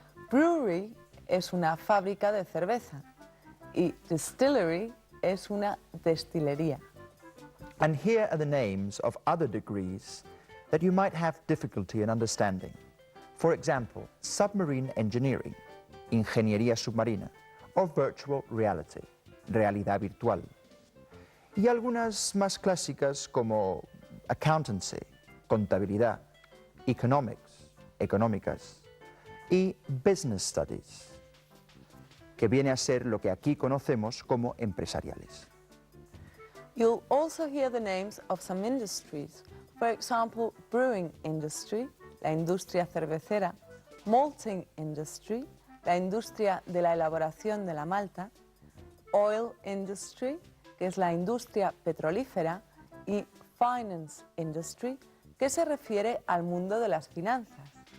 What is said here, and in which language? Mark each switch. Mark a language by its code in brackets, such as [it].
[es] Brewery es una fábrica de cerveza y distillery es una destilería. [en] And here are the names of other degrees that you might have difficulty in understanding. For example, submarine engineering, ingeniería submarina, or virtual reality, realidad virtual. [es] Y algunas más clásicas como accountancy, contabilidad, economics, económicas, y business studies, que viene a ser lo que aquí conocemos como empresariales. [en] You'll also hear the names of some industries. For example, [es] brewing industry, la industria cervecera, malting industry, la industria de la elaboración de la malta, oil industry, que es la industria petrolífera, y finance industry, que se refiere al mundo de las finanzas.